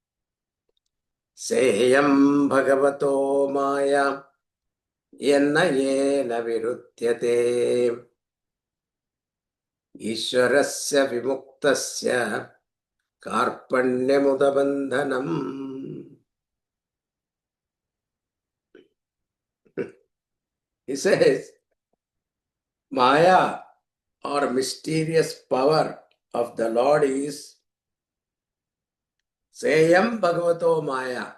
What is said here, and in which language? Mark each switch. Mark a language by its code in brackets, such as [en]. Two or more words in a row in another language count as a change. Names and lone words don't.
[sa] Seyam bhagavato maya yenna yena virutyate ishwarasya vimuktasya karpanyamudabandhanam. [en] He says, Maya or mysterious power of the Lord is [sa] Sayam Bhagavato Maya.